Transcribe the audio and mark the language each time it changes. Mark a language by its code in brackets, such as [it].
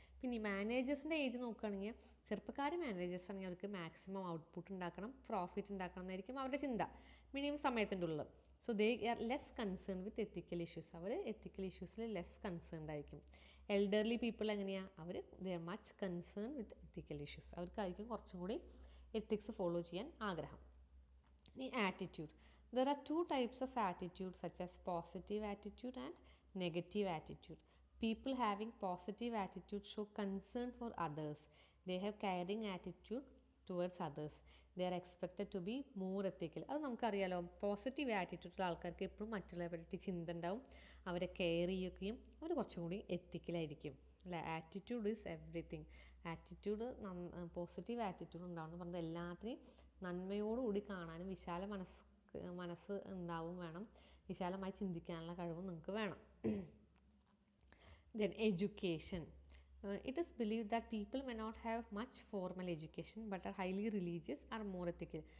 [ml] പിന്നെ ഈ മാനേജേഴ്സിൻ്റെ ഏജ് നോക്കുകയാണെങ്കിൽ ചെറുപ്പക്കാർ മാനേജേഴ്സ് ആണെങ്കിൽ അവർക്ക് മാക്സിമം ഔട്ട്പുട്ട് ഉണ്ടാക്കണം, പ്രോഫിറ്റ് ഉണ്ടാക്കണം എന്നായിരിക്കും അവരുടെ ചിന്ത, മിനിമം സമയത്തിൻ്റെ ഉള്ളിൽ. [en] So they are less concern with ethical issues. [ml] Our ethical ഇഷ്യൂസിൽ less concerned ആയിരിക്കും. [en] Elderly people എങ്ങനെയാണ്? അവർ they are much concern with ethical issues. [ml] അവർക്കായിരിക്കും കുറച്ചും കൂടി എത്തിക്സ് ഫോളോ ചെയ്യാൻ ആഗ്രഹം. ഇനി attitude. [en] There are 2 types of attitude such as positive attitude and negative attitude. People having positive attitude show concern for others. They have caring attitude towards others. They are expected to be more ethical. [ml] അത് നമുക്കറിയാലോ, positive ആറ്റിറ്റ്യൂഡുള്ള ആൾക്കാർക്ക് എപ്പോഴും മറ്റുള്ളവരെ പറ്റി ചിന്ത ഉണ്ടാവും, അവരെ care ചെയ്യുകയും അവർ കുറച്ചും കൂടി എത്തിക്കലായിരിക്കും അല്ലേ. [en] Attitude is everything. [ml] Attitude, positive attitude ഉണ്ടാവുമെന്ന് പറഞ്ഞത് എല്ലാത്തിനെയും നന്മയോടുകൂടി കാണാനും വിശാല മനസ്സ് ഉണ്ടാവും വേണം, വിശാലമായി ചിന്തിക്കാനുള്ള കഴിവും നിങ്ങൾക്ക് വേണം. [en] Then education. It is believed that people may not have much formal education but are highly religious or more ethical.